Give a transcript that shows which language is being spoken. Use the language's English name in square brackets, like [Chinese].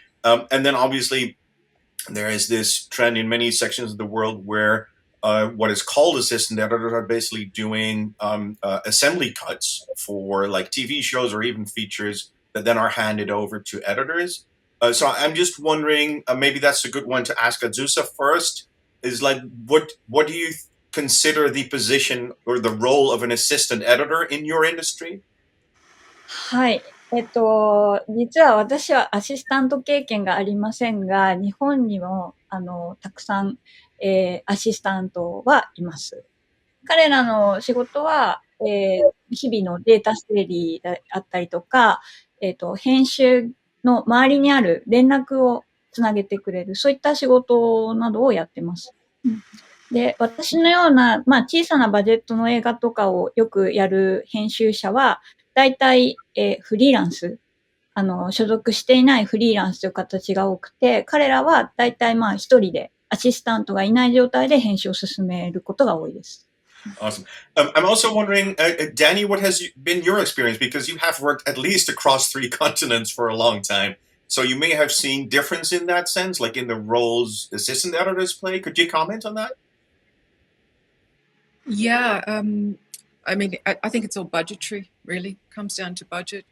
[English] And then obviously, there is this trend in many sections of the world where what is called assistant editors are basically doing assembly cuts for like TV shows or even features that then are handed over to editors. So I'm just wondering, maybe that's a good one to ask Azusa first. Is like, what do you consider the position or the role of an assistant editor in your industry? [Japanese] はい。実は私はアシスタント経験がありませんが、日本にも、たくさん、アシスタントはいます。彼らの仕事は、日々のデータ整理であったりとか、編集の周りにある連絡をつなげてくれる、そういった仕事などをやってます。で、私のような、小さなバジェットの映画とかをよくやる編集者は、大体、フリーランス、所属していないフリーランスという形が多くて、彼らは大体一人でアシスタントがいない状態で編集を進めることが多いです。 [English] Awesome. I'm also wondering, Danny, what has been your experience? Because you have worked at least across 3 continents for a long time. So you may have seen difference in that sense, like in the roles assistant editors play. Could you comment on that? Yeah, I mean, I think it's all budgetary, really. Comes down to budget.